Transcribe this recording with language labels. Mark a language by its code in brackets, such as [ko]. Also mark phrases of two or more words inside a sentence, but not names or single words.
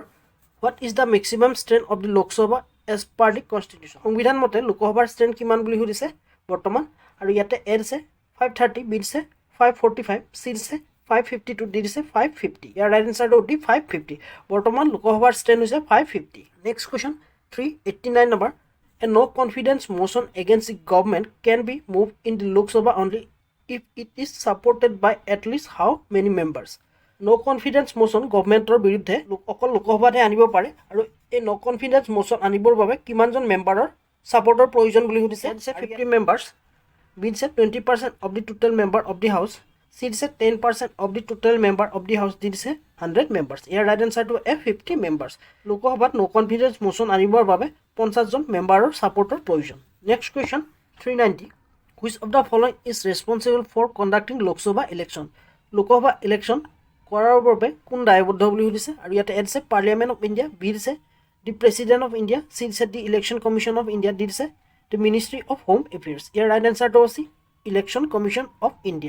[en] What is the maximum strength of the Lok Sabha as per the Constitution? [as] সংবিধান মতে লোকসভাৰ ষ্ট্ৰেংথ কিমান বুলি সুধিছে বৰ্তমান আৰু ইয়াতে এ দিছে 530, বি দিছে 545, চি দিছে 552, ডি দিছে 550। ইয়াৰ [en] right answer [as] হ'ব 550। বৰ্তমান লোকসভাৰ ষ্ট্ৰেংথ হৈছে 550। [en] Next question 389 number. A no confidence motion against the government can be moved in the Lok Sabha only if it is supported by at least how many members? No confidence motion [as] গভৰ্ণমেণ্টৰ বিৰুদ্ধে অকল লোকসভাতহে আনিব পাৰে আৰু এই [en] no confidence motion [as] আনিবৰ বাবে কিমানজন মেম্বাৰৰ ছাপৰ্টৰ প্ৰয়োজন বুলি সুধিছে। [en] 50 members, B দিছে 20% of the total member of the house, C দিছে 10% of the total member of the house, D দিছে 100 members। [as] ইয়াৰ [en] right answer [as] 50 মেম্বাৰ্ছ। লোকসভাত [en] no confidence motion [as] আনিবৰ বাবে 50জন মেম্বাৰৰ ছাপৰ্টৰ প্ৰয়োজন। [en] Next question 390. Which of the following is responsible for conducting Lok Sabha election? [as] লোকসভা ইলেকশ্যন কৰাৰ বাবে কোন দায়বদ্ধ বুলি সুধিছে আৰু ইয়াতে এ দিছে পাৰ্লিয়ামেণ্ট অফ ইণ্ডিয়া, বি দিছে দি প্ৰেচিডেণ্ট অফ ইণ্ডিয়া, চি দিছে দি ইলেকশ্যন কমিশ্যন অফ ইণ্ডিয়া, ডি দিছে দি মিনিষ্ট্ৰী অফ হোম এফেয়াৰ্ছ। ইয়াৰ [en] right answer [as] হৈছে ইলেকশ্যন কমিশ্যন অফ ইণ্ডিয়া।